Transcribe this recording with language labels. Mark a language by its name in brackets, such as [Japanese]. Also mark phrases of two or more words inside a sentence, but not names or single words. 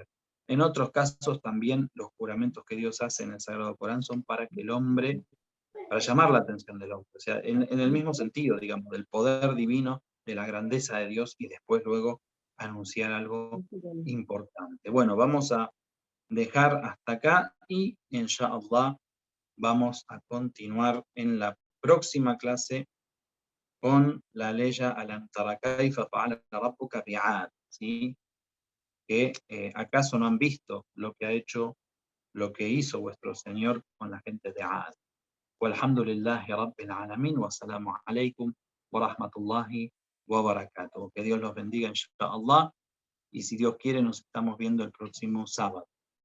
[Spanish] En otros casos también los juramentos que Dios hace en el Sagrado Corán son para que el hombre, para llamar la atención del hombre, o sea, en el mismo sentido, digamos, del poder divino, de la grandeza de Dios y después luego anunciar algo importante. Bueno, vamos a dejar hasta acá y inshallah vamos a continuar en la próxima clase con la ley [Arabic] ألم تر كيف فعل ربك بعاد, [Spanish] ¿sí? Que acaso no han visto lo que ha hecho, lo que hizo vuestro Señor con la gente de Ad. [Arabic] والحمد لله رب العالمين والسلام عليكم ورحمة الله وبركاته. [Spanish] Que Dios los bendiga inshallah y si Dios quiere nos estamos viendo el próximo sábado.